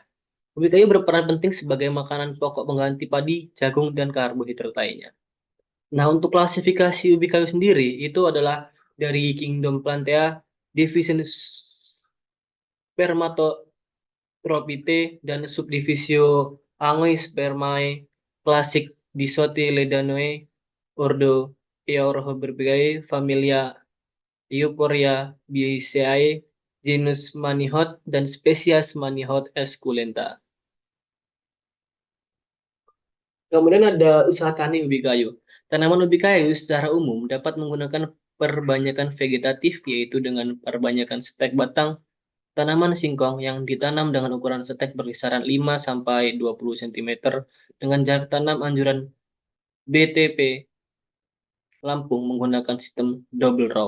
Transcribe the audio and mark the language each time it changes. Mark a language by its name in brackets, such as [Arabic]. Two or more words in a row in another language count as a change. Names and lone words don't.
[Indonesian] Ubi kayu berperan penting sebagai makanan pokok pengganti padi, jagung, dan karbohidrat lainnya. Nah, untuk klasifikasi ubi kayu sendiri itu adalah dari Kingdom Plantae, Division Spermatophyte, dan Subdivisio Angiospermae, Classic Dicotyledonea, Ordo Eohorbirbiae, Familia Euphorbia Biaceae, genus Manihot, dan spesies Manihot esculenta. Kemudian ada usaha tani ubi kayu. Tanaman ubi kayu secara umum dapat menggunakan perbanyakan vegetatif, yaitu dengan perbanyakan stek batang tanaman singkong yang ditanam dengan ukuran stek berkisaran 5 sampai 20 cm dengan jarak tanam anjuran BTP Lampung menggunakan sistem [English] double row.